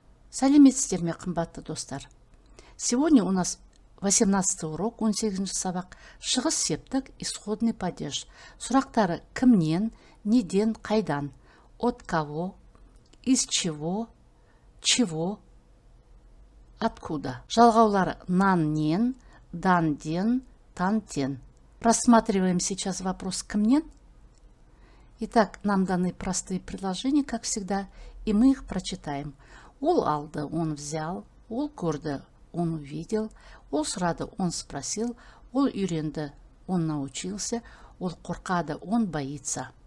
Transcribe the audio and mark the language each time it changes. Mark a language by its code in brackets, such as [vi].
[kk] Сәлеметсіздер ме, қымбатты достар. [ru] Сегодня у нас 18 урок, [kk] 18 сабақ. Шығыс септік, [ru] исходный падеж. [kk] Сұрақтары кімнен, неден, қайдан, [ru] от кого, из чего, откуда. [kk] Жалғаулары нан-нен, дан-ден, тан-тен. [ru] Рассматриваем сейчас вопрос кімнен. Итак, нам даны простые предложения, как всегда, и мы их прочитаем. [kk] Ол алды, [ru] он взял, [kk] ол көрді, [ru] он увидел, [kk] ол сұрады, [ru] он спросил, [kk] ол үйренді, [ru] он научился, [kk] ол қорқады, [ru] он боится.